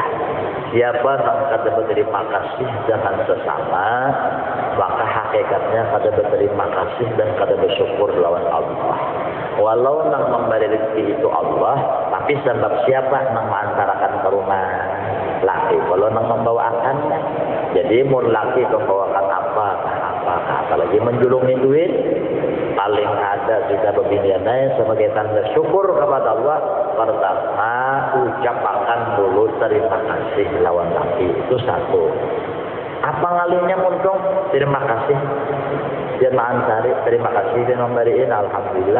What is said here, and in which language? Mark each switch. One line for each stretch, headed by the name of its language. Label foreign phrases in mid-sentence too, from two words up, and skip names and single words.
Banjar: Siapa yang kada berterima kasih dengan sesama, maka hakikatnya kada berterima kasih dan kada bersyukur lawan Allah. Walau nang memberi rezeki itu Allah, tapi sebab siapa nang mengantarakan ke rumah laki. Kalau nang membawakannya, jadi mau laki membawakan apa, apalagi menjulungi duit, paling ada juga pembinaan sebagai tanda syukur kepada Allah. Pertama, ucapkan dulu terima kasih lawan laki, itu satu. Apa ngalinya muncul? Terima kasih. Dia mengantari, terima kasih dia memberiin, alhamdulillah.